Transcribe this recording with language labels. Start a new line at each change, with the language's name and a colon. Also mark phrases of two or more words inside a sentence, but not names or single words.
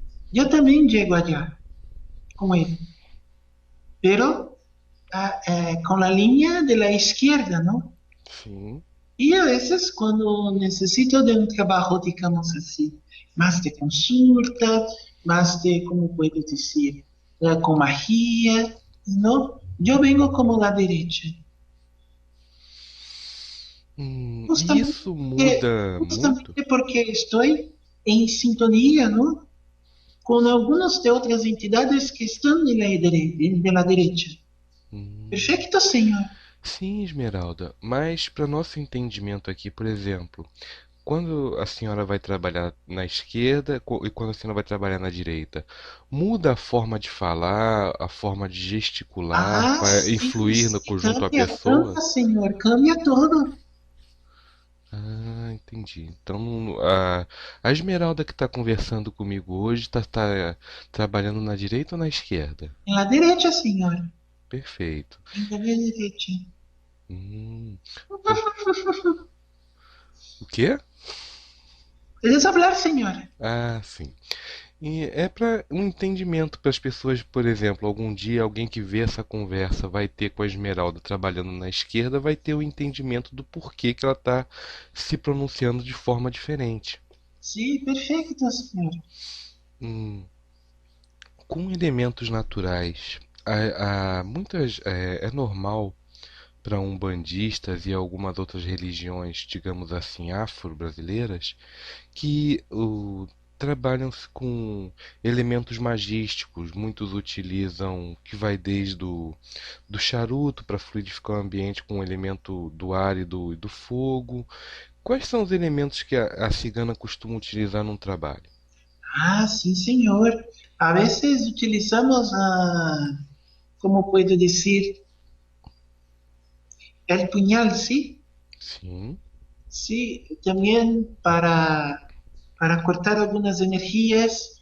Spanish: Yo también llego allá con él, pero con la línea de la izquierda, ¿no?
Portuguese: Sim.
Spanish: Y a veces cuando necesito de un trabajo, digamos así, más de consulta, más de, ¿cómo puedo decir? Con magia, ¿no? Yo vengo como la derecha.
Portuguese: E
Spanish: Justamente
Portuguese: isso muda muito?
Spanish: justamente porque estoy en sintonía, ¿no? Con algunas de otras entidades que están de la derecha. Hum. Perfecto, señor.
Portuguese: Sim, Esmeralda, mas para nosso entendimento aqui, por exemplo, quando a senhora vai trabalhar na esquerda e quando a senhora vai trabalhar na direita, muda a forma de falar, a forma de gesticular Ah, para
Spanish: sí,
Portuguese: influir
Spanish: sí,
Portuguese: junto à
Spanish: cambia,
Portuguese: pessoa?
Spanish: señor, cambia todo.
Portuguese: Ah, entendi. Então, a Esmeralda que está conversando comigo hoje está trabalhando na direita ou na esquerda?
Spanish: En la derecha, señor.
Portuguese: Perfeito.
Spanish: En la derecha.
Portuguese: Hum, por- o quê?
Spanish: ¿Puedes hablar, señor?
Portuguese: Ah, sim. E é para um entendimento para as pessoas, por exemplo, algum dia alguém que vê essa conversa vai ter com a Esmeralda trabalhando na esquerda, vai ter o entendimento do porquê que ela está se pronunciando de forma diferente.
Spanish: Sí, perfecto, señor.
Portuguese: Hum, com elementos naturais, é normal para umbandistas e algumas outras religiões, digamos assim, afro-brasileiras, que trabalham com elementos magísticos. Muitos utilizam que vai desde do charuto para fluidificar o ambiente com o elemento do ar e do fogo. Quais são os elementos que a cigana costuma utilizar num trabalho?
Spanish: Ah, sí, señor. A veces utilizamos, ¿cómo puedo decir? el puñal, ¿sí?
Portuguese: Sim.
Spanish: Sí, también para cortar algunas energías.